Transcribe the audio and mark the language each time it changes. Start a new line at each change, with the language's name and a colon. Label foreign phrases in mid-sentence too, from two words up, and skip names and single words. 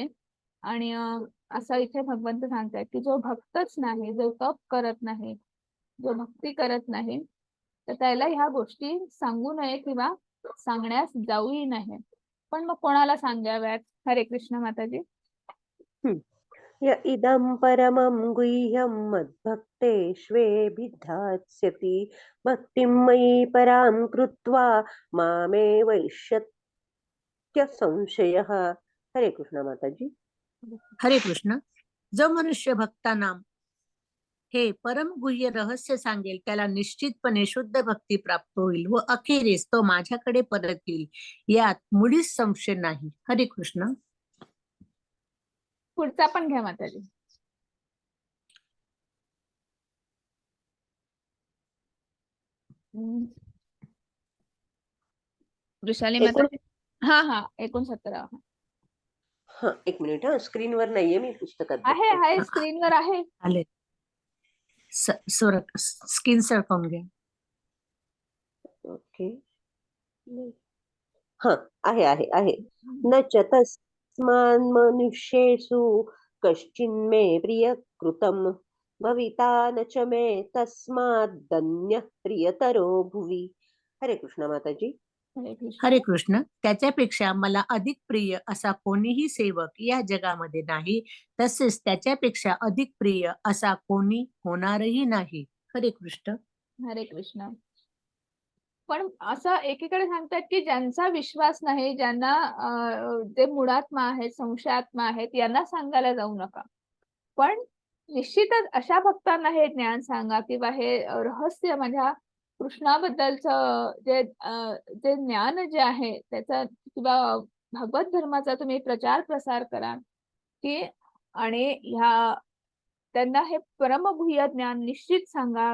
Marathi: आणि असं इथे भगवंत सांगतायत की जो भक्तच नाही, जो तप करत नाही, जो भक्ती करत नाही, तर त्याला ह्या गोष्टी सांगू नये किंवा सांगण्यास जाऊही नये. पण मग कोणाला सांगाव्यात? हरे कृष्ण माताजी.
Sanskrit: य इदं परमं गुह्यं मद्भक्तेष्वेभिधास्यति भक्तिं मयि परां कृत्वा मामे वैष्यत्य संशयः.
Marathi: हरे कृष्ण माताजी. हरे कृष्ण. जो मनुष्य भक्तांना हे परम गुह्य रहस्य सांगेल, त्याला निश्चितपणे शुद्ध भक्ती प्राप्त होईल व अखेरीस तो माझ्याकडे परत येईल, यात मुळीच संशय नाही. हरे कृष्ण. पुढचा पण घ्या माताजी. वृषाली माताजी. हा 69. हा, एक मिनिट. स्क्रीनवर नाहीये, मी पुस्तकात आहे बघते. आहे स्क्रीनवर आहे. आले. स्क्रीन सरकवून घ्या. ओके. हा, आहे.
Sanskrit: न च तस्मान् मनुष्येषु कश्चिन्मे प्रियकृतं भविता न च मे तस्माद्दन्यः प्रियतरो भुवि.
Marathi: हरे कृष्ण माताजी. हरे कृष्ण. हरे कृष्ण. त्याच्यापेक्षा मला अधिक प्रिय असा कोणीही सेवक या जगामध्ये नाही, तसेच त्याच्यापेक्षा अधिक प्रिय असा कोणी होणारही नाही. हरे कृष्ण. हरे कृष्ण. पण असं एकीकडे सांगतात की ज्यांचा विश्वास नाही, ज्यांना जे मूढात्मा आहेत, संशयात्मा आहेत, यांना सांगायला जाऊ नका. पण निश्चितच अशा भक्तांना हे ज्ञान सांगा किंवा हे रहस्य माझ्या कृष्णाबद्दलचं जे ज्ञान जे आहे त्याचा किंवा भगवत धर्माचा तुम्ही प्रचार प्रसार करा की आणि ह्या त्यांना हे परमगुह्य ज्ञान निश्चित सांगा.